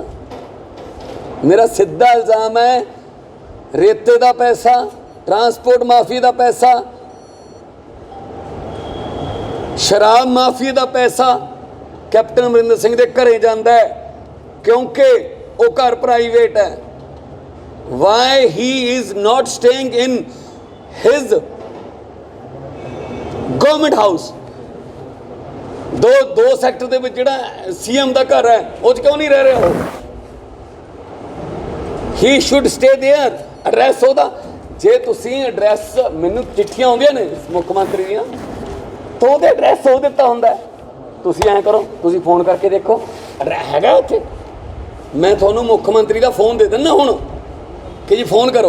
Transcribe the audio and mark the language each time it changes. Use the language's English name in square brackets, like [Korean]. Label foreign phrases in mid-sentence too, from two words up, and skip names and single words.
[Punjabi] ਮੇਰਾ ਸਿੱਧਾ ਇਲਜ਼ਾਮ ਹੈ ਰੇਤੇ ਦਾ ਪੈਸਾ, [English] transport mafia [Punjabi] ਦਾ ਪੈਸਾ, ਸ਼ਰਾਬ ਮਾਫੀਆ ਦਾ ਪੈਸਾ ਕੈਪਟਨ ਅਮਰਿੰਦਰ ਸਿੰਘ ਦੇ ਘਰੇ ਜਾਂਦਾ ਹੈ ਕਿਉਂਕਿ ਉਹ ਘਰ ਪ੍ਰਾਈਵੇਟ ਹੈ। [English] Why he is not staying in his government house? [Punjabi] ਦੋ ਸੈਕਟਰ ਦੇ ਵਿੱਚ ਜਿਹੜਾ ਸੀਐਮ ਦਾ ਘਰ ਹੈ ਉਹ 'ਚ ਕਿਉਂ ਨਹੀਂ ਰਹਿ ਰਿਹਾ ਉਹ? [English] He should stay there. [Punjabi] ਐਡਰੈਸ ਉਹਦਾ, ਜੇ ਤੁਸੀਂ ਐਡਰੈਸ, ਮੈਨੂੰ ਚਿੱਠੀਆਂ ਆਉਂਦੀਆਂ ਨੇ ਮੁੱਖ ਮੰਤਰੀ ਦੀਆਂ, ਤਾਂ ਉਹਦੇ ਐਡਰੈਸ ਉਹ ਦਿੱਤਾ ਹੁੰਦਾ। ਤੁਸੀਂ ਐਂ ਕਰੋ, ਤੁਸੀਂ ਫੋਨ ਕਰਕੇ ਦੇਖੋ ਐਡਰੈਸ ਹੈਗਾ ਉੱਥੇ। ਮੈਂ ਤੁਹਾਨੂੰ ਮੁੱਖ ਮੰਤਰੀ ਦਾ ਫੋਨ ਦੇ ਦਿੰਦਾ ਹੁਣ ਕਿ ਜੀ ਫੋਨ ਕਰੋ।